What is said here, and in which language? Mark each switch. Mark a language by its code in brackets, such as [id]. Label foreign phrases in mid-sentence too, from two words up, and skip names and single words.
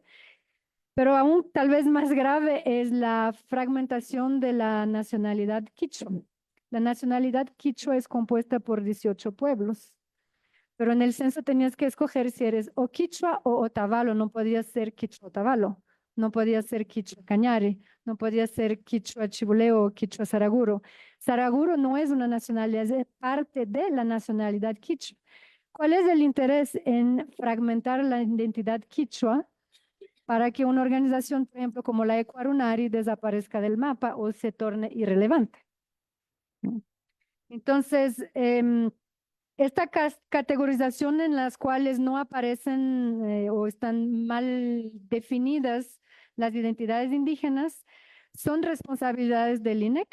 [es] Pero aún tal vez más grave es la fragmentación de la nacionalidad quichua. La nacionalidad quichua es compuesta por 18 pueblos, pero en el censo tenías que escoger si eres o quichua o otavalo, no podías ser quichua otavalo, no podías ser quichua cañari, no podías ser quichua chibuleo o quichua saraguro. Saraguro no es una nacionalidad, es parte de la nacionalidad quichua. ¿Cuál es el interés en fragmentar la identidad quichua para que una organización, por ejemplo, como la Ecuarunari, desaparezca del mapa o se torne irrelevante? Entonces, esta categorización en las cuales no aparecen o están mal definidas las identidades indígenas son responsabilidades del INEC.